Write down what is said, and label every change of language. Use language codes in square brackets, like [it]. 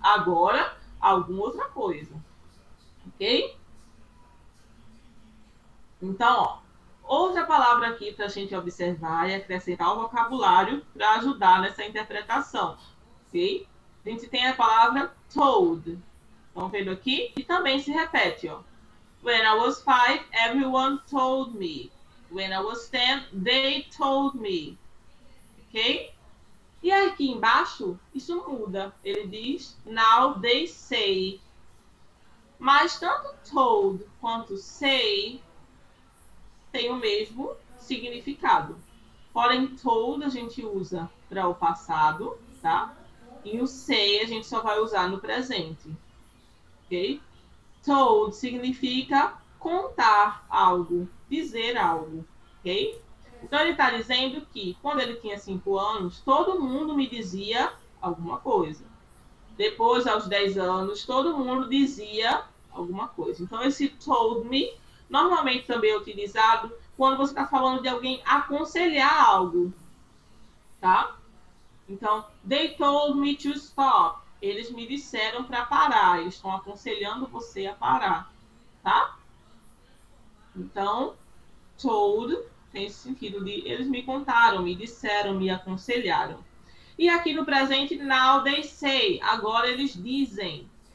[pt] Agora, alguma outra coisa. Ok? Então, ó, Outra palavra aqui para a gente observar e acrescentar o vocabulário para ajudar nessa interpretação, ok? A gente tem a palavra told. Estão vendo aqui? E também se repete, ó. [en] When I was 5, everyone told me. When I was 10, they told me. Ok? [pt] E aqui embaixo, isso muda. Ele diz, [en] now they say. [pt] Mas tanto told quanto say tem o mesmo significado. Porém, told a gente usa para o passado, tá? E o say a gente só vai usar no presente. Ok? Told significa contar algo, dizer algo, ok? Então ele está dizendo que quando ele tinha 5 anos, todo mundo me dizia alguma coisa. Depois, aos 10 anos, todo mundo dizia alguma coisa. Então esse told me, normalmente também é utilizado quando você está falando de alguém aconselhar algo, tá? Então, [en] they told me to stop. [pt] Eles me disseram para parar. Eles estão aconselhando você a parar, tá? Então, told tem esse sentido de eles me contaram, me disseram, me aconselharam. E aqui no presente, [en] now they say. [pt] Agora eles dizem.